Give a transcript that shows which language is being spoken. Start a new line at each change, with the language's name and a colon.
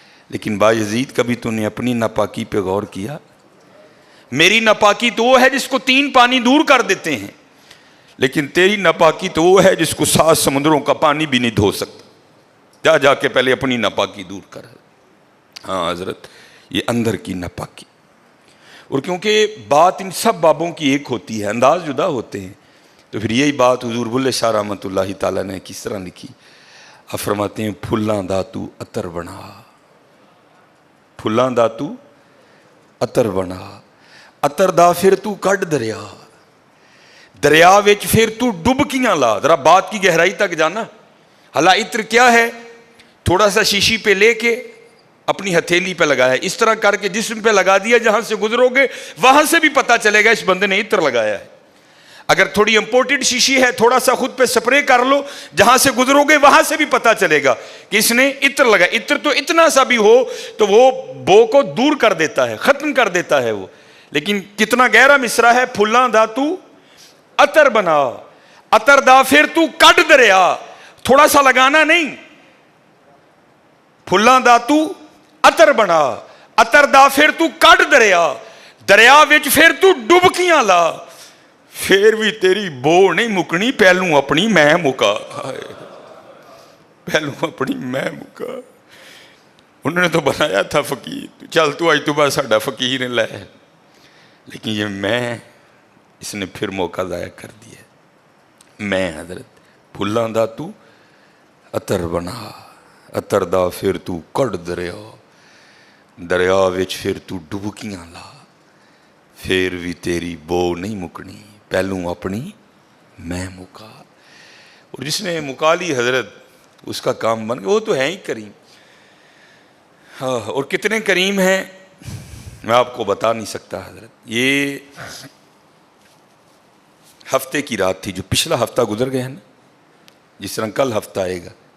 Urdu: لیکن بایزید کبھی تو نے اپنی ناپاکی پہ غور کیا؟ میری ناپاکی تو وہ ہے جس کو 3 پانی دور کر دیتے ہیں, لیکن تیری ناپاکی تو وہ ہے جس کو 7 سمندروں کا پانی بھی نہیں دھو سکتا. جا کے پہلے اپنی ناپاکی دور کر. ہاں حضرت یہ اندر کی ناپاکی. اور کیونکہ بات ان سب بابوں کی ایک ہوتی ہے, انداز جدا ہوتے ہیں, تو پھر یہی بات حضور بلے شاہ رحمۃ اللہ تعالیٰ نے کس طرح لکھی. آپ فرماتے ہیں
Punjabi: پھلاں داتو عطر بنا, پھلاں داتو عطر بنا, عطر دا پھر تو کڈ دریا, دریا وچ پھر تو ڈبکیاں لا.
Urdu: ذرا بات کی گہرائی تک جانا. حالا عطر کیا ہے؟ تھوڑا سا شیشی پہ لے کے اپنی ہتھیلی پہ لگایا, اس طرح کر کے جسم پہ لگا دیا, جہاں سے گزرو گے وہاں سے بھی پتا چلے گا اس بندے نے عطر لگایا ہے. اگر تھوڑی امپورٹڈ شیشی ہے تھوڑا سا خود پہ سپرے کر لو, جہاں سے گزرو گے وہاں سے بھی پتا چلے گا کہ اس نے عطر لگایا. عطر تو اتنا سا بھی ہو تو وہ بو کو دور کر دیتا ہے, ختم کر دیتا ہے وہ. لیکن کتنا گہرا مصرع ہے,
Punjabi: پھلاں دا تو عطر بنا, عطر دا پھر تو کڈ دریا.
Urdu: تھوڑا سا لگانا نہیں,
Punjabi: پھلاں دا تو عطر بنا, عطر دا پھر تو کڈ دریا, دریا وچ پھر تو ڈبکیاں لا, پھر بھی تیری بو نہیں مکنی, پہلوں اپنی میں مکا. پہلوں اپنی میں مکا.
Urdu: انہوں نے تو بنایا تھا فقیر,
Punjabi: چل تو آج تو بعد ساڈا فقیر لے,
Urdu: لیکن یہ میں اس نے پھر موقع ضائع کر دیا.
Punjabi: میں حضرت پھلاں دا تو عطر بنا, عطر دا پھر تو کڈ دریا, دریا وچ پھر تو ڈبکیاں لا, پھر بھی تیری بو نہیں مکنی, پہلوں اپنی میں مکا.
Urdu: اور جس نے مکا لی حضرت اس کا کام بن گیا. وہ تو ہے ہی کریم. ہاں, اور کتنے کریم ہیں میں آپ کو بتا نہیں سکتا حضرت. یہ ہفتے کی رات تھی, جو پچھلا ہفتہ گزر گیا نا, جس طرح کل ہفتہ آئے گا.